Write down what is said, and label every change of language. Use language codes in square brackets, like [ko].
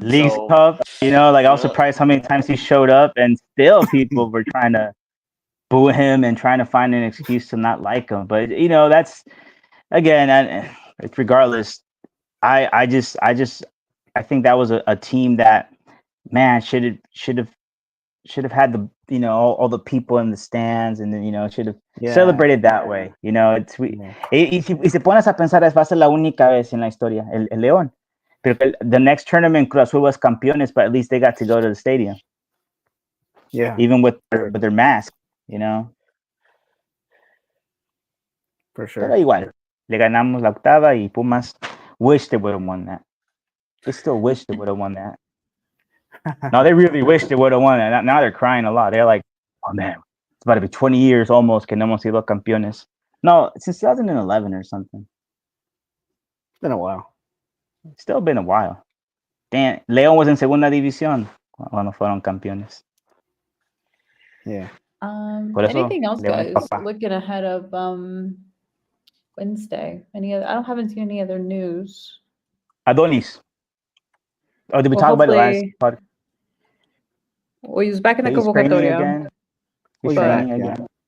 [en] Leagues Cup, I was surprised how many times he showed up, and still people were trying to boo him and trying to find an excuse to not like him. But that's again, it's regardless. I think that was a team that, man, should have had the all the people in the stands, and then should have celebrated that way. [es] It's y se pones a pensar, va a ser la única vez en la historia el León. [en] Pero the next tournament, Cruz Azul was campeones, but at least they got to go to the stadium. Yeah, even with their mask, for sure. [es] Pero igual, le ganamos la octava, y Pumas wish they would have won that. [en] They still wish they would have won that. No, they really wish they would have won it. Now they're crying a lot. They're like, oh man, it's about to be 20 years almost que no hemos sido campeones. No, since 2011 or something. It's been a while. It's still been a while. [es] Damn, León was en segunda división cuando fueron campeones. [en] Yeah. Anything else, guys? Looking ahead of Wednesday. I haven't seen any other news. Adonis. Oh, did we talk about it last part? Well, he's back in the convocatoria. He's training again.